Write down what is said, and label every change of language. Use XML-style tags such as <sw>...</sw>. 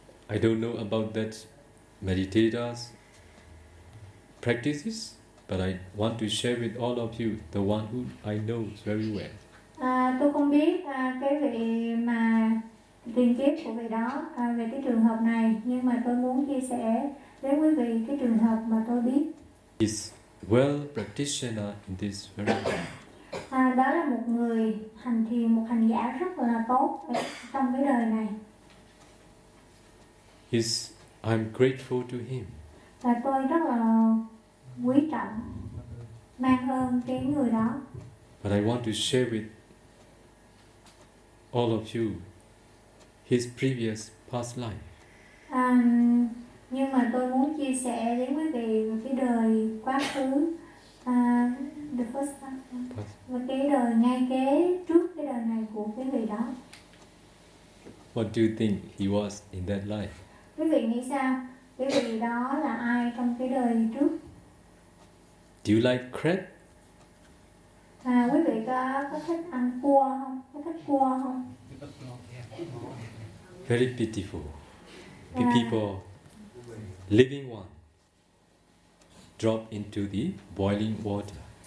<en>I don't know about that meditator's practices, but I want to share with all of you the one who I know very well.</en> <vi>Tôi không biết cái vị mà tiền kiếp của vị đó về cái trường hợp này, nhưng mà tôi muốn chia sẻ với quý vị cái trường hợp mà tôi biết.</vi> <en>He's well practitioner in this very way.</en> <vi>Đó là một người hành thiền, một hành giả rất là tốt trong cái đời này.</vi> <en>I'm grateful to him.</en> <vi>Và tôi rất là quý trọng, mang ơn cái người đó.</vi> <en>But I want to share with all of you his previous past life.</en> <vi>Nhưng mà tôi muốn chia sẻ đến quý vị cái đời quá khứ,</vi> <en>the first time,</en> <vi>và cái đời ngay kế trước cái đời này của cái vị đó.</vi> <en>What do you think he was in that life?</en> <vi>Quý vị nghĩ sao? Quý vị đó là ai trong cái đời trước?</vi> <en>Do you like crab?</en> <vi>Quý vị có thích ăn cua không? Có thích cua không?</vi> <en>Very beautiful. The people, living one, drop into the boiling water.</en>